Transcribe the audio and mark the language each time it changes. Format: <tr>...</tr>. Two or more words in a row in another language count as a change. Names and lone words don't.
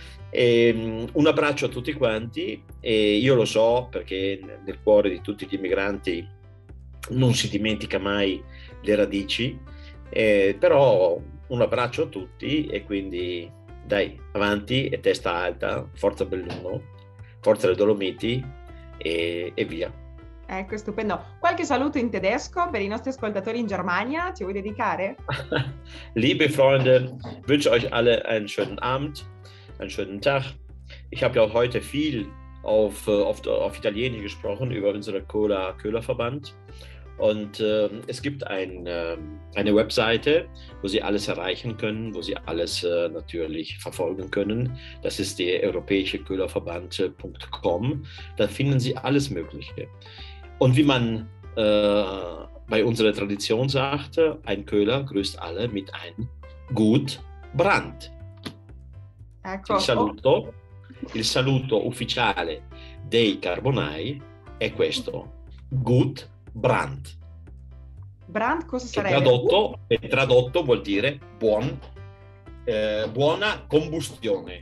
<it>Un abbraccio a tutti quanti, e io lo so perché nel cuore di tutti gli immigranti non si dimentica mai le radici, però un abbraccio a tutti, e quindi dai, avanti e testa alta, forza Belluno, forza le Dolomiti e via. Ecco, stupendo. Qualche saluto in tedesco per i nostri ascoltatori in Germania? Ci vuoi dedicare?</it> <de>Liebe Freunde, wünsche euch alle einen schönen Abend, einen schönen Tag. Ich habe ja heute viel auf Italienisch gesprochen über unseren Köhlerverband. Und es gibt eine Webseite, wo Sie alles erreichen können, wo Sie alles natürlich verfolgen können. Das ist die europäischeköhlerverband.com. Da finden Sie alles Mögliche. Und wie man bei unserer Tradition sagt, ein Köhler grüßt alle mit einem Gut Brand.</de> <it>Ecco. Il saluto ufficiale dei carbonai è questo:</it> <de>Gut Brand.</de> <it>Brand cosa sarebbe? Tradotto vuol dire buona combustione.</it>